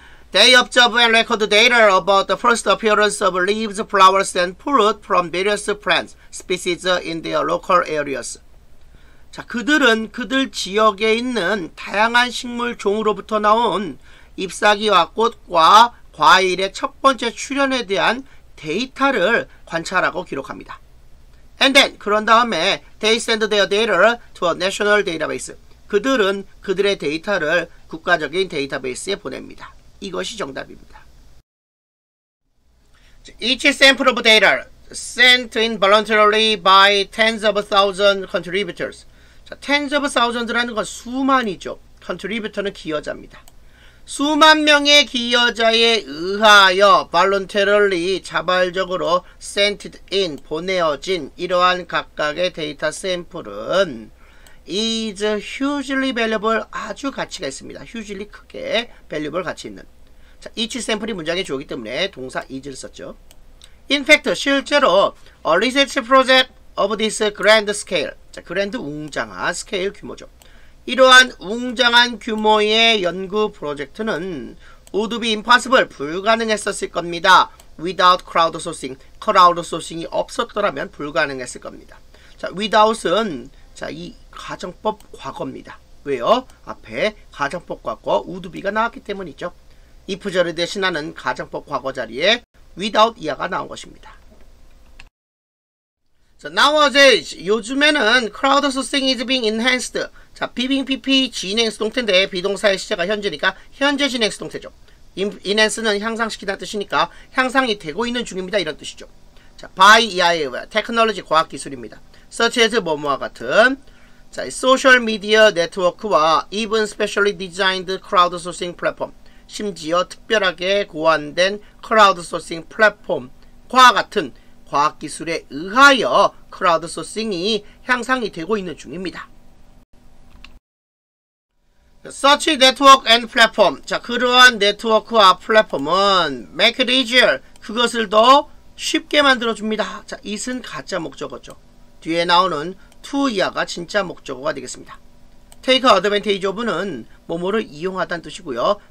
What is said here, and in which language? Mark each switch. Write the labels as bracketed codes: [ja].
[en] They observe and record data about the first appearance of leaves, flowers, and fruit from various plant species in their local areas. [ko] 자, 그들은 그들 지역에 있는 다양한 식물 종으로부터 나온 잎사귀와 꽃과 과일의 첫 번째 출현에 대한 데이터를 관찰하고 기록합니다. [en] And then, [ko] 그런 다음에 [en] they send their data to a national database. [ko] 그들은 그들의 데이터를 국가적인 데이터베이스에 보냅니다. 이것이 정답입니다. [en] Each sample of data sent in voluntarily by tens of thousands contributors. [ko] 자, [en] tens of thousands [ko] 라는 건 수만이죠. contributor는 기여자입니다. 수만 명의 기여자에 의하여 voluntarily 자발적으로 sent in 보내어진 이러한 각각의 데이터 샘플은 [en] is hugely valuable [ko] 아주 가치가 있습니다. hugely 크게 valuable 가치 있는. 자, each 샘플이 문장의 주어이기 때문에 동사 is를 썼죠. [en] In fact [ko] 실제로 [en] a research project of this grand scale. [ko] 자, grand 웅장한 스케일 규모죠. 이러한 웅장한 규모의 연구 프로젝트는 [en] would be impossible [ko] 불가능했었을 겁니다. [en] without crowdsourcing. [ko] crowdsourcing이 없었더라면 불가능했을 겁니다. 자, without은 자, 이 가정법 과거입니다. 왜요? 앞에 가정법 과거 would be가 나왔기 때문이죠. if절을 대신하는 가정법 과거 자리에 without 이하가 나온 것입니다. [en] 자, nowadays [ko] 요즘에는 [en] crowdsourcing is being enhanced. [ko] 자, 비빙PP 진행 수동태인데 비동사의 시제가 현재니까 현재 진행 수동태죠. enhance는 향상시키다는 뜻이니까 향상이 되고 있는 중입니다. 이런 뜻이죠. 자, by 이하의 테크놀로지 과학기술입니다. such as 뭐뭐와 같은 자, 소셜 미디어 네트워크와 [en] even specially designed crowdsourcing [ko] 플랫폼 심지어 특별하게 고안된 crowdsourcing 플랫폼과 같은 과학기술에 의하여 크라우드소싱이 향상이 되고 있는 중입니다. [en] Such network and platform. [ko] 자, 그러한 네트워크와 플랫폼은 [en] make it easier. [ko] 그것을 더 쉽게 만들어줍니다. 자, it은 가짜 목적어죠. 뒤에 나오는 to 이하가 진짜 목적어가 되겠습니다. take advantage of는 뭐뭐를 이용하다는 뜻이고요.